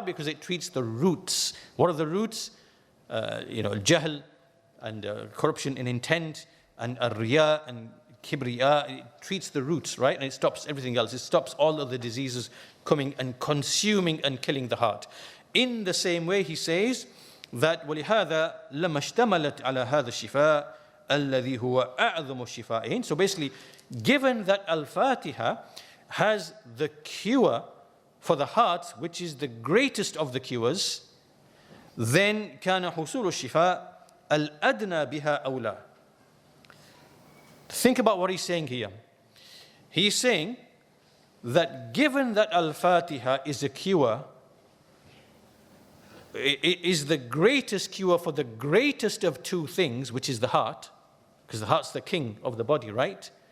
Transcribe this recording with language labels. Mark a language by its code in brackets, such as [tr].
[en] Because it treats the roots. What are the roots? Jahl and corruption in intent, and riya and kibriya. It treats the roots, right? And it stops everything else. It stops all of the diseases coming and consuming and killing the heart. In the same way, he says that [ar] وَلِهَذَا لَمَا اشْتَمَلَتْ عَلَى هَذَا الشِّفَاء الَّذِي هُوَ أَعْظَمُ الشِّفَاءَيْنِ. [en] So basically, given that Al-Fātiḥah has the cure for the heart, which is the greatest of the cures, then [ar] كَانَ حُصُولُ الشِّفَاء الْأَدْنَى بِهَا أَوْلَى. [en] Think about what he's saying here. He's saying that given that Al-Fātiḥah is a cure, it is the greatest cure for the greatest of two things, which is the heart, because the heart's the king of the body, right?